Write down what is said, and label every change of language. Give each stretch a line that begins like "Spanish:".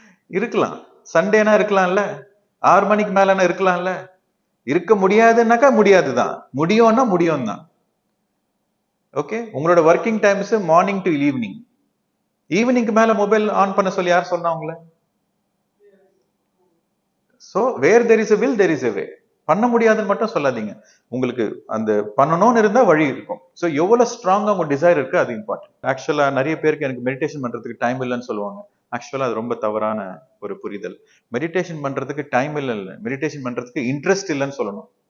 Tamil: இருக்கலாம், சண்டேனா இருக்கலாம்ல, 6 மணிக்கு மேலனா இருக்கலாம்ல. இருக்க முடியாதுன்னாக்கா முடியாதுதான், முடியும்னா முடியும் தான். ஓகே, உங்களோட working times morning to evening. ஈவினிங்க்கு மேல மொபைல் ஆன் பண்ண சொல்லி யார் சொன்னா உங்களை?
English: So where there is a will there is a way.
Tamil: பண்ண முடியாதுன்னு மட்டும் சொல்லாதீங்க. உங்களுக்கு அந்த பண்ணணும்னு இருந்தா வழி இருக்கும். சோ எவ்வளவு ஸ்ட்ராங்கா உங்க டிசைர் இருக்கு அது இம்பார்ட்டன்ட். ஆக்சுவலா நிறைய பேருக்கு எனக்கு மெடிடேஷன் பண்றதுக்கு டைம் இல்லைன்னு சொல்லுவாங்க. ஆக்சுவலா அது ரொம்ப தவறான ஒரு புரிதல். மெடிடேஷன் பண்றதுக்கு டைம் இல்ல, மெடிடேஷன் பண்றதுக்கு இன்ட்ரெஸ்ட் இல்லைன்னு சொல்லணும்.